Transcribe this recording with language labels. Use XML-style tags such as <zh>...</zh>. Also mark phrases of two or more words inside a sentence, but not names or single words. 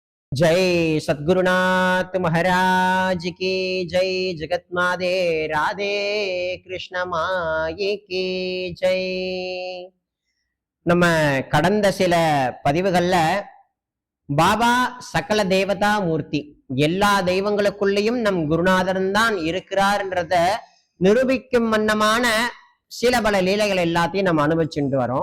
<hi>जय सद्गुरुनाथ महाराज की जय। जगत मादे राधे कृष्ण माये की जय।</hi> <ta>நம்ம கடந்த சில பதிவுகள்ல பாபா சகல தேவதா மூர்த்தி, எல்லா தெய்வங்களுக்குள்ளேயும் நம் குருநாதன் தான் இருக்கிறார்ன்றத நிரூபிக்கும் வண்ணமான சில பல லீலைகள் எல்லாத்தையும் நம்ம அனுபவிச்சுட்டு வரோம்.</ta>